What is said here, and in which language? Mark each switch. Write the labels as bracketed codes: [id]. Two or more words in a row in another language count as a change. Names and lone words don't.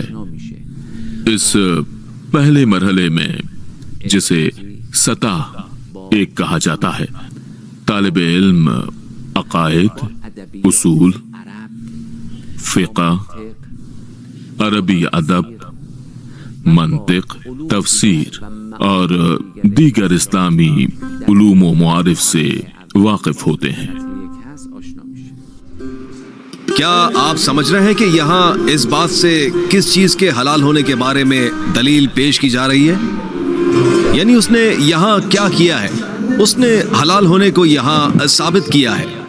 [ur] اس پہلے مرحلے میں جسے سطح ایک کہا جاتا ہے، طالب علم عقائد، اصول، فقہ، عربی ادب، منطق، تفسیر اور دیگر اسلامی علوم و معارف سے واقف ہوتے ہیں. کیا آپ سمجھ رہے ہیں کہ یہاں اس بات سے کس چیز کے حلال ہونے کے بارے میں دلیل پیش کی جا رہی ہے؟ یعنی اس نے یہاں کیا کیا ہے؟ اس نے حلال ہونے کو یہاں ثابت کیا ہے.